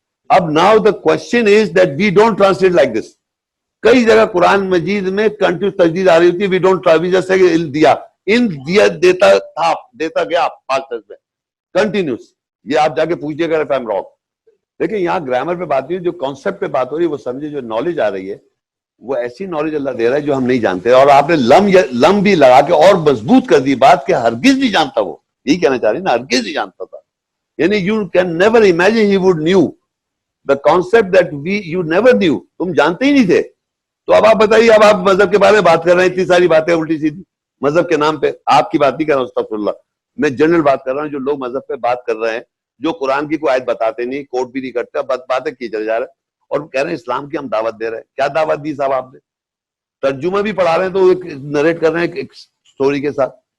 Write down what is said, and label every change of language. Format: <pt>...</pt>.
<ur>اب</ur> <en>Now the question is that we don't translate like this.</en> <ur>کئی جگہ قرآن مجید میں کنٹینیوس تجدید آ رہی ہوتی ہے, وی ڈونٹ جیسے کہ دیا, ان دیا دیتا تھا, دیتا گیا پاسٹ ٹینس میں کنٹینیوس. یہ آپ جا کے پوچھیے گا</ur> <en>if I'm wrong.</en> <ur>لیکن یہاں گرامر پہ بات نہیں, جو کانسیپٹ پہ بات ہو رہی ہے وہ سمجھے, جو نالج آ رہی ہے وہ ایسی نالج اللہ دے رہا ہے جو ہم نہیں جانتے. اور آپ نے لم بھی لگا کے اور مضبوط کر دی بات کہ ہرگز نہیں جانتا. وہ یہی کہنا چاہ رہی نا, ہرگز نہیں جانتا تھا.</ur> <en>یعنی you can never imagine he would knew the concept that you never knew.</en> <ur>تم جانتے ہی نہیں تھے. تو اب آپ بتائیے, اب آپ مذہب کے بارے میں بات کر رہے ہیں, اتنی ساری باتیں الٹی سیدھی مذہب کے نام پہ. آپ کی بات نہیں کر رہا ہوں, استغفر اللہ, میں جنرل بات کر رہا ہوں. جو لوگ مذہب پہ بات کر رہے ہیں, جو قرآن کی کوئی آیت بتاتے نہیں, کوٹ بھی نہیں کرتے, باتیں کی چلے جا رہے ہیں, اور کہہ رہے ہیں اسلام کی ہم دعوت دے رہے ہیں. کیا دعوت دی صاحب آپ نے؟ ترجمہ بھی پڑھا رہے ہیں تو نریٹ کر رہے ہیں ایک سٹوری کے ساتھ.</ur>